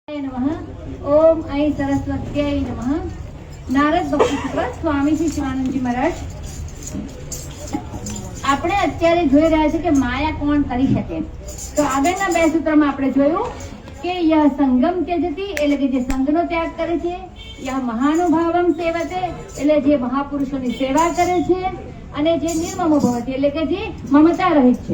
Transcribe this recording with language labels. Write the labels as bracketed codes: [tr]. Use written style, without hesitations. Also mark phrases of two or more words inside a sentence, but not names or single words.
[sa] नमः। ओम ऐ सरस्वत्यै नमः। नारद भक्ति सूत्र स्वामी श्री શિવાનંદજી મહારાજ। [gu] આપણે અત્યારે જોઈ રહ્યા છે કે માયા કોણ કરી શકે। તો આગળના બે સૂત્રમાં આપણે જોયું કે [sa] યહ સંગમ ત્યજતી [gu] એટલે કે જે સંગનો ત્યાગ કરે છે, [sa] યહ મહાનુભાવમ સેવતે [gu] એટલે જે મહાપુરુષોની સેવા કરે છે, અને જે [sa] નિર્મમો ભવતિ [gu] એટલે કે જે મમતા રહિત છે।